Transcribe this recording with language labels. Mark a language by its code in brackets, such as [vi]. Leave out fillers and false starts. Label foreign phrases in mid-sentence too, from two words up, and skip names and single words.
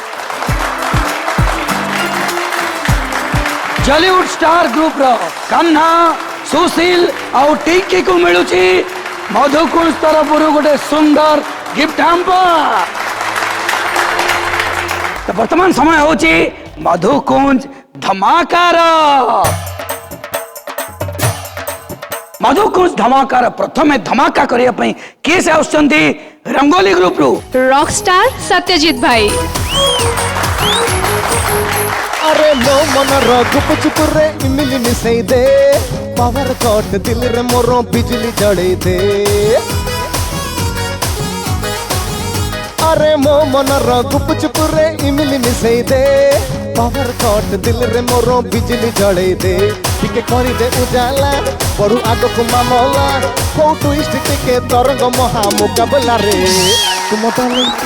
[or] ଜଲିଉଡ୍ ଷ୍ଟାର ଗ୍ରୁପ ର କାହ୍ନା ସୁଶୀଲ ଆଉ ଟିକି କୁ ମିଳୁଛି ମଧୁକୁଞ୍ଜ ତରଫ ଗୋଟେ ସୁନ୍ଦର [en] gift hamper [or] ତ ବର୍ତ୍ତମାନ ସମୟ ହଉଛି ମଧୁକୁଞ୍ଜ ଧମାକାର ମଧୁକୁଞ୍ଜ ଧମାକାର ପ୍ରଥମେ ଧମାକା କରିବା ପାଇଁ କିଏ ସେ ଆସୁଛନ୍ତି ରଙ୍ଗୋଲି ଗ୍ରୁପ ର ରକଷ୍ଟାର ସତ୍ୟଜିତ ଭାଇ ଆରେ ମୋ ମନ ଗୁପ ଚୁପ ରେ ଇମିଲି ମିଶାଇ ଦେ [en] power cut [or] ଦିଲ ରେ ମୋର ବିଜୁଳି ଜଡ଼େ ଦେ ଆରେ ମୋ ମନ ଗୁପ ଚୁପ ରେ ଇମିଲି ମିଶାଇ ଦେ [en] power cut [or] ଦିଲ ରେ ମୋର ବିଜୁଳି ଜଡ଼େ ଦେ ଟିକେ କରି ଦେ ଉଜାଲା ପଡ଼ୁ ଆଗ କୁ ମାମଲା କୁ ଟ୍ୱିଷ୍ଟ ଟିକେ ତରଙ୍ଗ ମହା ମୁକାବିଲା ରେ ତୁମ ଡାର୍ଲିଂ